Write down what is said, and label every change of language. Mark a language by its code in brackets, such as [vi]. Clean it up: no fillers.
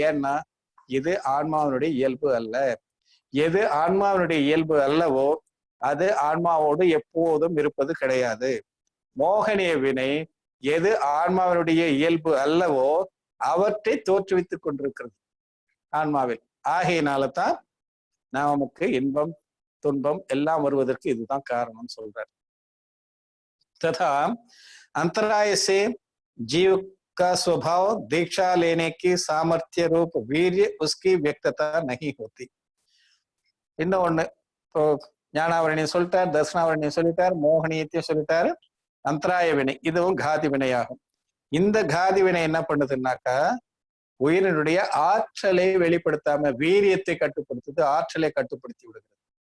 [ta] ஏன்னா இது ஆன்மாவினுடைய இயல்பு அல்ல. எது ஆன்மாவினுடைய இயல்பு அல்லவோ அது ஆன்மாவோடு எப்போதும் இருப்பது கிடையாது. மோகனிய வினை எது ஆன்மாவினுடைய இயல்பு அல்லவோ அவற்றை தோற்றுவித்துக் கொண்டிருக்கிறது ஆன்மாவில். ஆகையினால்தான் நமக்கு இன்பம் துன்பம் எல்லாம் வருவதற்கு இதுதான் காரணம் சொல்றார். [hi] तथा अंतराय से जीव का स्वभाव दीक्षा लेने की सामर्थ्य रूप वीर्य उसकी व्यक्तता नहीं होती. [ta] இன்னொன்னு இப்போ ஞானாவரணியம் சொல்லிட்டார், தர்சனாவரணியம் சொல்லிட்டார், மோகனியத்தையும் சொல்லிட்டாரு. அந்தராய வினை இதுவும் காதி வினையாகும். இந்த காதி வினை என்ன பண்ணுதுன்னாக்கா உயிரினுடைய ஆற்றலை வெளிப்படுத்தாம வீரியத்தை கட்டுப்படுத்துது, ஆற்றலை கட்டுப்படுத்தி விடுகிறது.